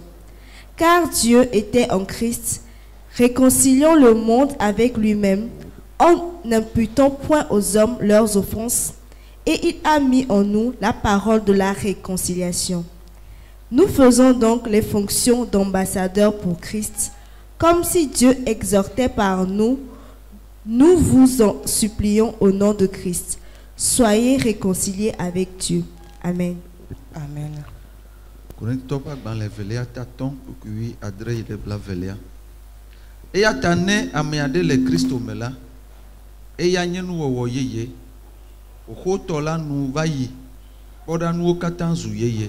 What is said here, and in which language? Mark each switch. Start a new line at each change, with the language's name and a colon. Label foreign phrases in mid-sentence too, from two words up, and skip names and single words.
French: Car Dieu était en Christ, réconciliant le monde avec lui-même, en n'imputant point aux hommes leurs offenses, et il a mis en nous la parole de la réconciliation. Nous faisons donc les fonctions d'ambassadeurs pour Christ, comme si Dieu exhortait par nous. Nous vous en supplions au nom de Christ. Soyez réconciliés avec Dieu. Amen. Amen.
Ewe: Eya tane ameade le Kristo me la, eya nye nuwɔwɔ yeye, oxotɔ la nu va yi, kpɔɖa nuwo katã zu yeye.